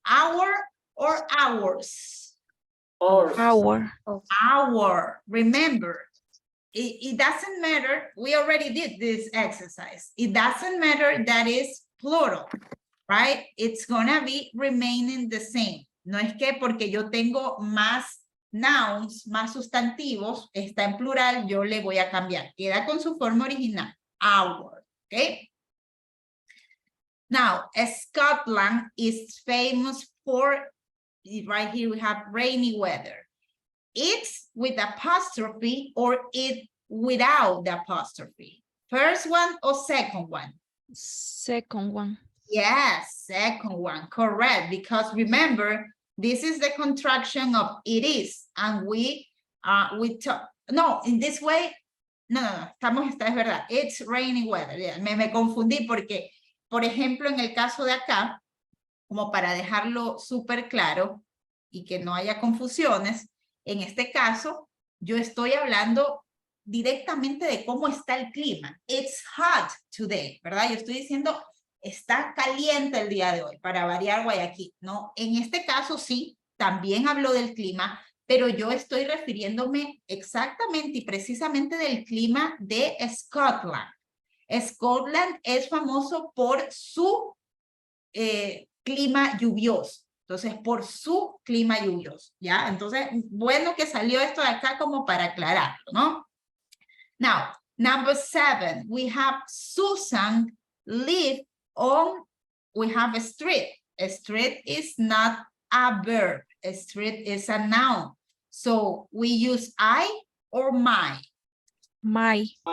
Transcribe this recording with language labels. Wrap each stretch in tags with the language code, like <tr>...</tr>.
<en>Our or ours? Our. Our. Remember, it doesn't matter. We already did this exercise. It doesn't matter that is plural, right? It's gonna be remaining the same.</en> <es>No es que porque yo tengo más nouns, más sustantivos, está en plural, yo le voy a cambiar. Queda con su forma original. Our, ¿ok?</es> <en>Now, Scotland is famous for, right here we have rainy weather. It's with apostrophe or it without the apostrophe. First one or second one? Second one. Yes, second one, correct. Because remember, this is the contraction of it is, and we talk. No, in this way, no,</en> <es>es verdad.</es> <en>It's rainy weather.</en> <es>Yeah, me confundí porque, por ejemplo, en el caso de acá, como para dejarlo súper claro y que no haya confusiones, en este caso, yo estoy hablando directamente de cómo está el clima.</es> <en>It's hot today,</en> <es>¿verdad? Yo estoy diciendo, está caliente el día de hoy, para variar Guayaquil, ¿no? En este caso sí, también hablo del clima, pero yo estoy refiriéndome exactamente y precisamente del clima de Scotland. Scotland es famoso por su clima lluvioso. Entonces, por su clima lluvioso, ¿ya? Entonces, bueno que salió esto de acá como para aclararlo, ¿no?</es> <en>Now, number 7, we have Susan live on, we have a street. A street is not a verb. A street is a noun. So, we use I or my. My.</en>